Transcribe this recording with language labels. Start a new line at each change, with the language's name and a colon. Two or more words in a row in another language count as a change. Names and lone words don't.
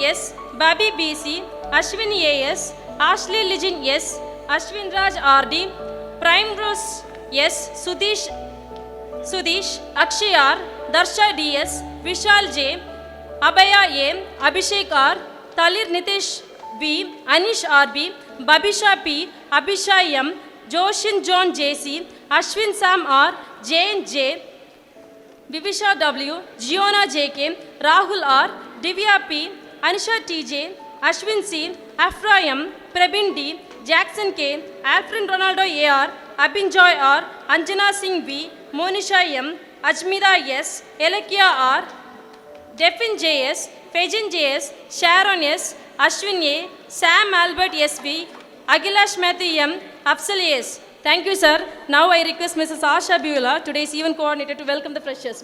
English: S., Babi B.C., Ashwini A.S., Ashley Lijin S., Ashwin Raj R.D., Prime Rose S., Sudish, Akshay R., Darsha D.S., Vishal J., Abhaya A., Abhishek R., Talir Nitesh V., Anish R.B., Babisha P., Abhishai M., Joshin John J.C., Ashwin Sam R., Jane J., Vivisha W., Giona J.K., Rahul R., Divya P., Anisha T.J., Ashwin C., Ephraem, Prebin D., Jackson K., Alfred Ronaldo A.R., Abhin Joy R., Anjana Singh V., Monisha M., Ajmida S., Elekia R., Defin J.S., Fejin J.S., Sharon S., Ashwin A., Sam Albert S.V., Agilash Matthew M., Afsal S. Thank you, sir. Now I request Mrs. Asha Beulah, today's event coordinator, to welcome the freshers.